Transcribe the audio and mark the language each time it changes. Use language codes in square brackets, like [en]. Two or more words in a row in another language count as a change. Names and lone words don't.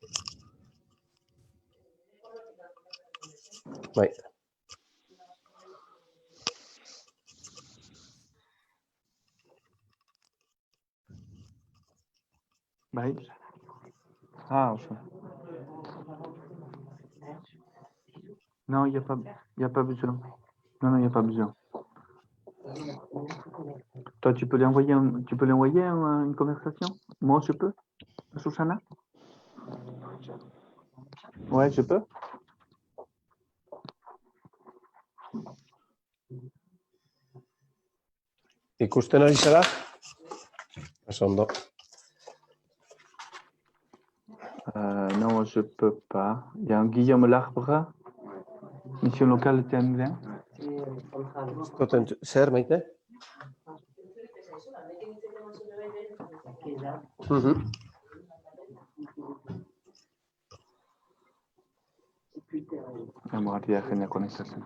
[eu] Bai. Bai. Oso. [fr] Non, il n'y a pas besoin. Non, il n'y a pas besoin. Toi, tu peux lui envoyer une conversation? Moi, je peux? Susanna? Ouais, je peux? [eu] Ikusten ari zara? Oso ondo. [fr] Non, je peux pas. Il y a un Guillaume Larbre, mission locale TN20. [eu] Zer, maite? [es] Vamos a retirar la conexión.